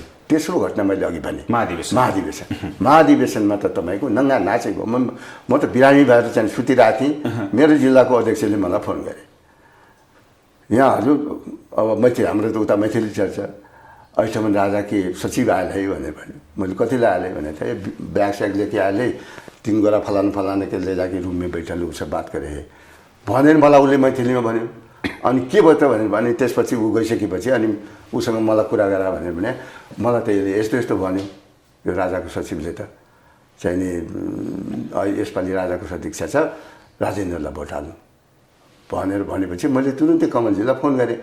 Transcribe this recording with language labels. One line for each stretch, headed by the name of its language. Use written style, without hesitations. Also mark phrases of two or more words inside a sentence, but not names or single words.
Nepali: तेस्रो घटना मैले अघि भने महाधिवेशनमा त तपाईँको नङ्गा नाचेको। म त बिरामी भएर चाहिँ सुतिरहेको थिएँ। मेरो जिल्लाको अध्यक्षले मलाई फोन गरे, यहाँ हजुर अब हाम्रो त उता मैथिली चर्चा अहिलेसम्म
Maithili: राजा के सचिव आएल है
Nepali: भनेर भन्यो। मैले कतिलाई आएँ भने त
Maithili: ब्याग स्याग लेके आएले, 3 गोरा फलाना के ले जाके रूम में बैठल उससे बात करे है
Nepali: भनेर मलाई उसले मैथिलीमा भन्यो। अनि के भयो त भने त्यसपछि ऊ गइसकेपछि अनि उसँग मलाई कुरा गरा भनेर भने मलाई त यस्तो यस्तो भन्यो यो राजाको सचिवले त चाहिँ नि यसपालि राजाको सदीक्षा छ, राजेन्द्रलाई भोट हाल्नु भनेर भनेपछि मैले तुरुन्तै कमलजीलाई फोन गरेँ।